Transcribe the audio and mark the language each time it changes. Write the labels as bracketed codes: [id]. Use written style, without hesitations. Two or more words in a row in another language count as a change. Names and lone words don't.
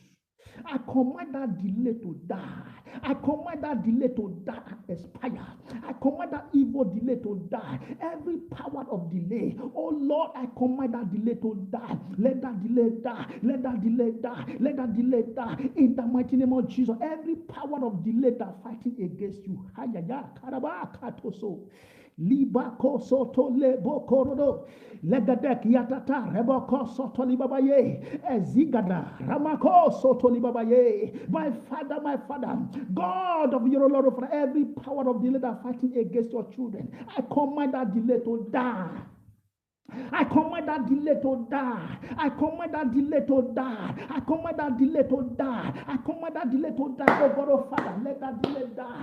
[en] I command that delay to die. I command that delay to die and expire. I command that evil delay to die. Every power of delay, oh Lord, I command that delay to die. Let that delay die. Let that delay die. Let that delay die. In the mighty name of Jesus, every power of delay that fighting against you, Libako soto lebo korodo legadek yatata reboko soto libabaye ezigada ramako soto libabaye. My Father, God of your Lord, for every power of delay that fighting against your children, I command that delay to die. I command that delay to die. I command that delay to die. I command that delay to die. I command that delay to die. Oh God, oh Father, let that delay die.